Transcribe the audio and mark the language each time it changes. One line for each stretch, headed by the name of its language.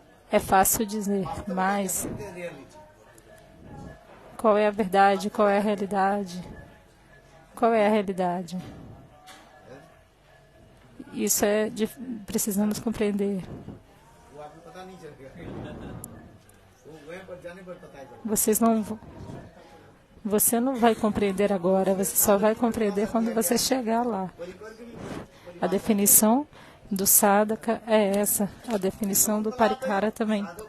Portuguese: É fácil dizer, mas qual é a verdade? Qual é a realidade? Qual é a realidade? Isso precisamos compreender.
Hindi: वो आपको पता नहीं चलेगा। वो वहीं पर जाने पर पता चलेगा।
Portuguese: Você não vai compreender agora, você só vai compreender quando você chegar lá. A definição do sadhaka é essa, a definição do parikara também.